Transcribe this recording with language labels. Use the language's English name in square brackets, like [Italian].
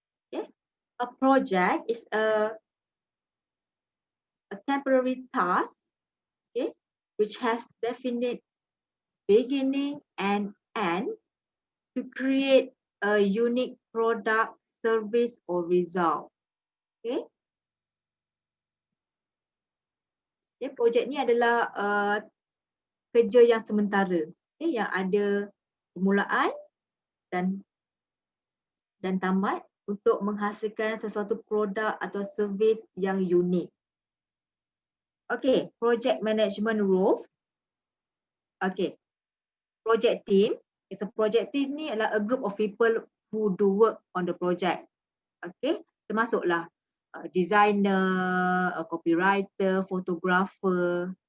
[English] Okay, a project is a temporary task, okay, which has definite beginning and end to create a unique product, service or result. Okay. [Malay] Okay, projek ni adalah kerja yang sementara, okay, yang ada permulaan dan tamat untuk menghasilkan sesuatu produk atau servis yang unik. [English] Okay, project management rules. Okay, project team. So project team [Malay] ni adalah [English] a group of people who do work on the project. Okay, [Malay] termasuklah [English] designer, copywriter, photographer.